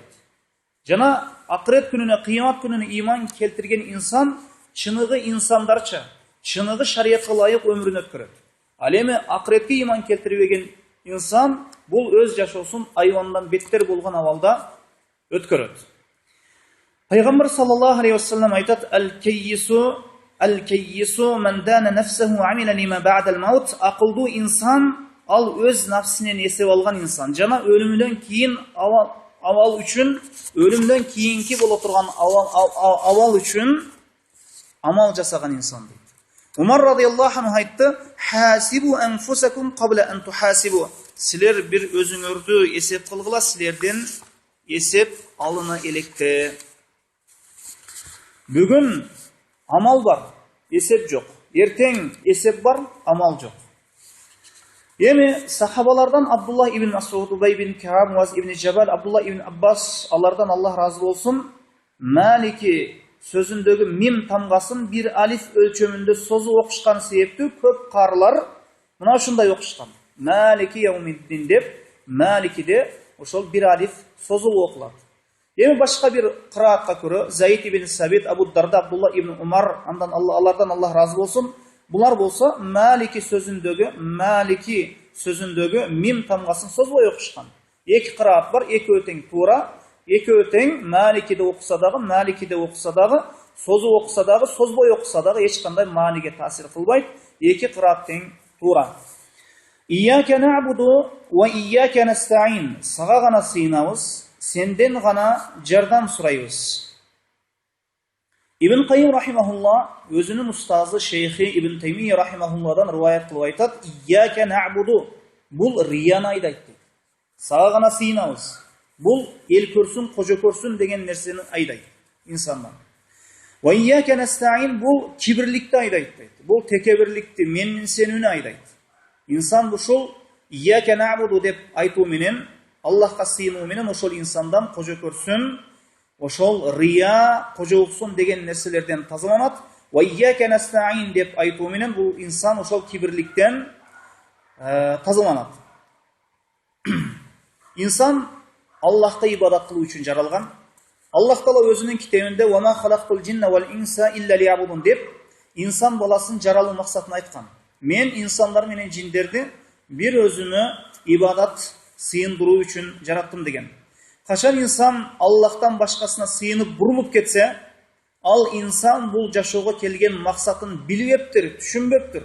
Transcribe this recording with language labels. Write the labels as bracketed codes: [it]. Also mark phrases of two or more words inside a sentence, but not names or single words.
[ky] Жана акырет күнүнө, кыямат күнүнө иман келтирген инсан чыныгы инсандарча, чыныгы шариятка ылайык өмүрүн өткөрөт. Ал эми акыретке иман келтирбеген инсан бул өз жашоосун айвандан беттер болгон абалда өткөрөт. Пайгамбар [ar] صلى الله عليه وسلم [ky] айтат: [ar] "الكيس من دان نفسه عمل لما بعد الموت". [ky] Акылдуу инсан ал өз нафсинен эсеп алган инсан. Жана өлүмдөн кийин авал үчүн, өлүмдөн кийинки боло турган авал үчүн амал жасаган инсан дейт. Умар [ar] رضي الله عنه [ky] айтты: [ar] "حاسبوا أنفسكم قبل أن تحاسبوا". [ky] Силер бир өзүңөрдү эсеп кылгыла, силерден эсеп алына электе. Бүгүн амал бар, эсеп жок. Эртең эсеп бар, амал жок. Эми сахабалардан Абдулла ибн Масуд, Убай ибн Кааб, Муаз ибн Жабал, Абдулла ибн Аббас, алардан Аллах разы болсун, Малики сөзүндөгү мим тамгасын бир алиф өлчөмүндө созуп окушкан себептүү көп карылар мына ушундай окушкан. [ar] مالك يوم الدين [ky] деп, Маликиде ошол бир алиф созулуп окулат. Эми башка бир кыраатка көрө Заид ибн Сабит, Абу Дарда, Абдулла ибн Умар, алардан Аллах разы болсун, булар болсо Малики сөзүндөгү мим тамгасын созбой окушкан. Эки кыраат бар, экөө тең туура. Экөө тең, Маликиде окуса дагы, созуп окуса дагы, созбой окуса дагы эч кандай мааниге таасир кылбайт. Эки кыраат тең туура. [ar] إياك نعبد وإياك نستعين. [ky] Сага гана сыйынабыз, сенден гана жардам сурайбыз. Ибн Каййим рахимахулла өзүнүн устазы шейхи Ибн Таймия рахимахулладан риваят кылып айтат: [ar] "إياك نعبد". [ky] Бул рияны айдайт. Сага гана сыйынабыз. Бул эл көрсүн, кожо көрсүн деген нерсени айдайт инсандан. [ar] وإياك نستعين, [ky] бул кибирликти айдайт. Бул текебирликти, менсенүүнү айдайт. Инсан ушул [ar] إياك نعبد [ky] деп айтуу менен, Аллахка сыйынуу менен ошол инсандан кожо көрсүн, ошол рия, кожолуксун деген нерселерден тазаланат. [ar] وإياك نستعين [ky] деп айтуу менен бул инсан ошол кибирликтен тазаланат. Инсан Аллахка ибадат кылуу үчүн жаралган. Аллах Таала өзүнүн китебинде [ar] "وما خلقت الجن والإنس إلا ليعبدون" [ky] деп инсан баласын жаралуу максатын айткан. Мен инсандар менен жиндерди бир өзүмө ибадат сыйындыруу үчүн жараттым деген. Качан инсан Аллахтан башкасына сыйынып бурулуп кетсе, ал инсан бул жашоого келген максатын билбептир, түшүнбөптүр.